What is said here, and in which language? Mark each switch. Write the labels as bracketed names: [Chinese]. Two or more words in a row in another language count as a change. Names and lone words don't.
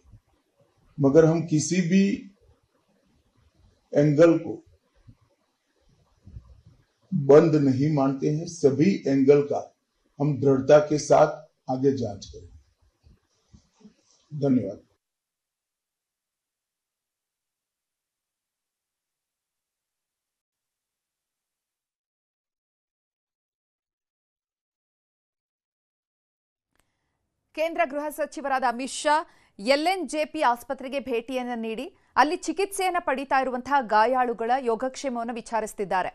[Hindi] मगर हम किसी भी एंगल को बंद नहीं मानते हैं। सभी एंगल का हम दृढ़ता के साथ आगे जांच करेंगे। धन्यवाद। [Kannada] ಕೇಂದ್ರ ಗೃಹ ಸಚಿವರಾದ ಅಮಿತ್ ಶಾ ಎಲ್ಎನ್ಜೆಪಿ ಆಸ್ಪತ್ರೆಗೆ ಭೇಟಿಯನ್ನು ನೀಡಿ ಅಲ್ಲಿ ಚಿಕಿತ್ಸೆಯನ್ನು ಪಡಿತಾ ಇರುವಂತಹ ಗಾಯಾಳುಗಳ ಯೋಗಕ್ಷೇಮವನ್ನು ವಿಚಾರಿಸುತ್ತಿದ್ದಾರೆ।